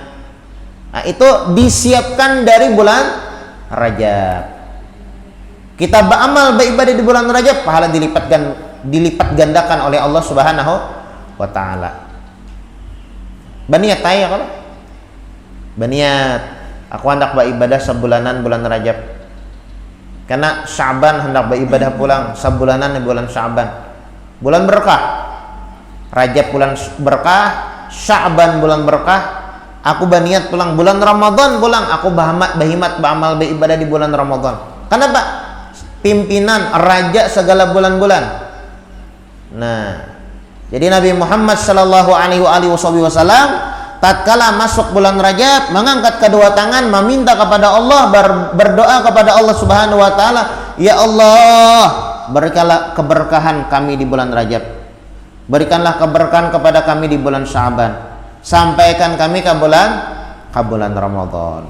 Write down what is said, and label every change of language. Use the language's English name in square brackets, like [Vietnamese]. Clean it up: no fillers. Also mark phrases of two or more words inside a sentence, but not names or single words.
[Indonesian] Nah, itu disiapkan dari bulan Rajab. Kita beramal beribadah di bulan Rajab, pahala dilipat gandakan oleh Allah [Arabic] سبحانه وتعالى. [Banjar] Baniat tanya kalau baniat aku hendak beribadah sebulanan bulan Rajab. Karena Sya'ban hendak beribadah pulang sebulanan di bulan Sya'ban. Bulan berkah. Rajab bulan berkah, Sya'ban bulan berkah. Aku berniat pulang bulan Ramadan pulang, aku berhimat beramal beribadah di bulan Ramadan. [Indonesian] Kenapa? Pimpinan raja segala bulan-bulan. Nah, jadi Nabi Muhammad [Arabic] صلى الله عليه وسلم [Indonesian] tatkala masuk bulan Rajab mengangkat kedua tangan meminta kepada Allah, berdoa kepada Allah [Arabic] سبحانه وتعالى, [Indonesian] ya Allah, berikanlah keberkahan kami di bulan Rajab. Berikanlah keberkahan kepada kami di bulan Sya'ban. Sampaikan kami ke bulan Ramadan.